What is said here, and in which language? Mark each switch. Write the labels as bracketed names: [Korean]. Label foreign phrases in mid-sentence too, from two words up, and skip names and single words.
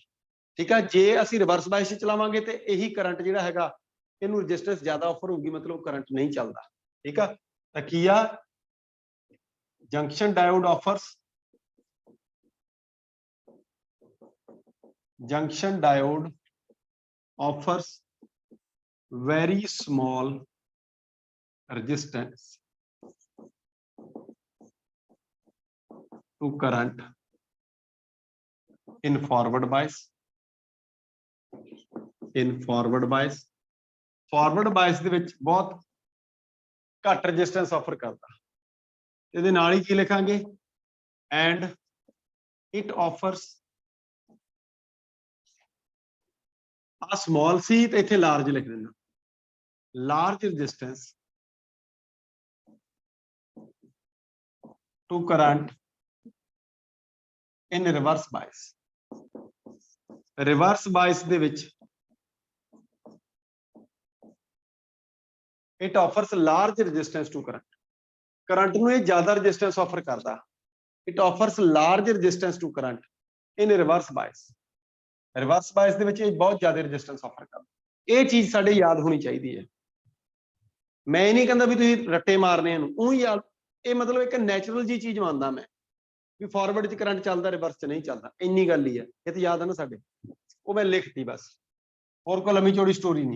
[Punjabi] ਠੀਕ ਹੈ, ਜੇ ਅਸੀਂ [English] reverse bias [Punjabi] 'ਚ ਚਲਾਵਾਂਗੇ ਤੇ ਇਹੀ ਕਰੰਟ ਜਿਹੜਾ ਹੈਗਾ ਇਹਨੂੰ ਰੈਜ਼ਿਸਟੈਂਸ ਜ਼ਿਆਦਾ ਆਫਰ ਹੋਊਗੀ, ਮਤਲਬ ਕਰੰਟ ਨਹੀਂ ਚੱਲਦਾ। ਠੀਕ ਆ, ਤਾਂ ਕੀ ਆ, [English] junction diode offers, junction diode offers very small resistance to current in forward bias, in forward bias। forward bias [Punjabi] ਦੇ ਵਿੱਚ ਬਹੁਤ ਘੱਟ [English] resistance offer [Punjabi] ਕਰਦਾ। ਇਹਦੇ ਨਾਲ ਹੀ ਕੀ ਲਿਖਾਂਗੇ, [English] and it offers [Punjabi] ਆ small ਸੀ ਤੇ ਇੱਥੇ large ਲਿਖ ਦੇਣਾ, [English] large resistance to current in reverse bias। reverse bias [Punjabi] ਦੇ ਵਿੱਚ [English] it offers large resistance to current। [Punjabi] ਕਰੰਟ ਨੂੰ ਇਹ ਜ਼ਿਆਦਾ [English] resistance offer [Punjabi] ਕਰਦਾ। [English] it offers large resistance to current in reverse bias। reverse bias [Punjabi] ਦੇ ਵਿੱਚ ਇਹ ਬਹੁਤ ਜ਼ਿਆਦਾ [English] resistance offer [Punjabi] ਕਰਦਾ। ਇਹ ਚੀਜ਼ ਸਾਡੇ ਯਾਦ ਹੋਣੀ ਚਾਹੀਦੀ ਹੈ। ਮੈਂ ਇਹ ਨਹੀਂ ਕਹਿੰਦਾ ਵੀ ਤੁਸੀਂ ਰੱਟੇ ਮਾਰਨੇ ਇਹਨੂੰ, ਉਹ ਯਾਦ, ਇਹ ਮਤਲਬ ਇੱਕ ਨੈਚੁਰਲ ਜੀ ਚੀਜ਼ ਮੰਨਦਾ ਮੈਂ ਵੀ ਫਾਰਵਰਡ 'ਚ ਕਰੰਟ ਚੱਲਦਾ, ਰਿਵਰਸ 'ਚ ਨਹੀਂ ਚੱਲਦਾ, ਇੰਨੀ ਗੱਲ ਹੀ ਹੈ। ਇਹ ਤਾਂ ਯਾਦ ਹੈ ਨਾ ਸਾਡੇ, ਉਹ ਮੈਂ ਲਿਖਤੀ ਬਸ, ਹੋਰ ਕੋਈ ਲੰਮੀ ਚੌੜੀ ਸਟੋਰੀ ਨਹੀਂ।